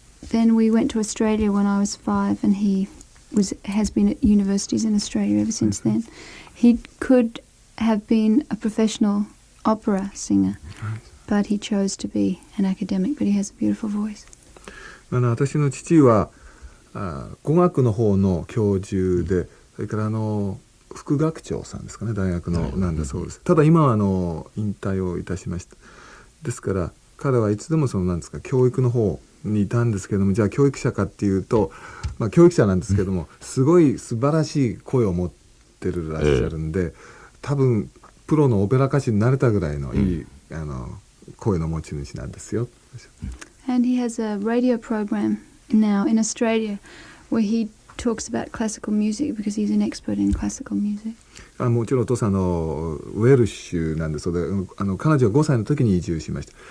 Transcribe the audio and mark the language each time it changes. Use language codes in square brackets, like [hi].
[en] Then we went to Australia when I was 5, and he has been at universities in Australia ever since then. He could have been a professional opera singer, but he chose to be an academic, but he has a beautiful voice. [ja] 私の父は語学の方の教授で、それから副学長さんですかね、大学のなんだそうです。ただ今は引退をいたしました。ですから彼はいつでもなんですか、教育の方にいたんですけども、じゃあ教育者かっていうと、教育者なんですけども、すごい素晴らしい声を持ってるらっしゃるんで、多分プロのオペラ歌手になれたぐらいのいい、声の持ち主なんですよ。 [en] And he has a radio program now in Australia where he talks about classical music because he's an expert in classical music. [ja] もちろんお父さんウェルシュなんです。彼女が5歳の時に移住しました。